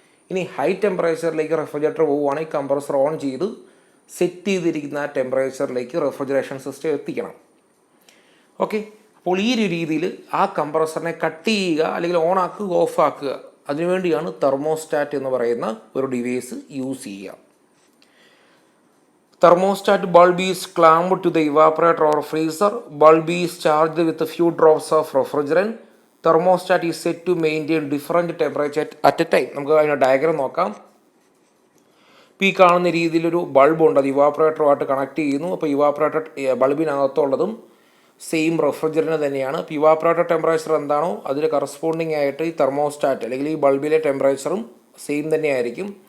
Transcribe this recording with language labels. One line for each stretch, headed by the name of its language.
Malayalam: ഇനി high ടെമ്പറേച്ചറിലേക്ക് refrigerator പോവുകയാണെങ്കിൽ compressor on ചെയ്ത് സെറ്റ് ചെയ്തിരിക്കുന്ന ആ ടെമ്പറേച്ചറിലേക്ക് റെഫ്രിജറേഷൻ സിസ്റ്റം എത്തിക്കണം. ഓക്കെ. അപ്പോൾ ഈ ഒരു രീതിയിൽ ആ കംപ്രസറിനെ കട്ട് ചെയ്യുക അല്ലെങ്കിൽ ഓൺ ആക്കുക, ഓഫ് ആക്കുക, അതിനുവേണ്ടിയാണ് തെർമോസ്റ്റാറ്റ് എന്ന് പറയുന്ന ഒരു ഡിവൈസ് യൂസ് ചെയ്യുക.
English: Thermostat bulb is clamped to the evaporator or freezer. Bulb is charged with a few drops of refrigerant. Thermostat is set to maintain different temperature at a time.
Malayalam: നമുക്ക് അതിൻ്റെ diagram നോക്കാം. ഇപ്പോൾ ഈ കാണുന്ന രീതിയിലൊരു ബൾബുണ്ട്, അത് ഇവാപ്പറേറ്ററുമായിട്ട് connect ചെയ്യുന്നു. അപ്പോൾ ഇവാപ്പറേറ്റർ ബൾബിനകത്തുള്ളതും സെയിം റെഫ്രിജറൻ്റ് തന്നെയാണ്. ഇപ്പോൾ ഇവാപ്പറേറ്റർ ടെമ്പറേച്ചർ എന്താണോ അതിന് കറസ്പോണ്ടിങ് ആയിട്ട് ഈ തെർമോസ്റ്റാറ്റ് അല്ലെങ്കിൽ ഈ ബൾബിലെ ടെമ്പറേച്ചറും സെയിം തന്നെയായിരിക്കും.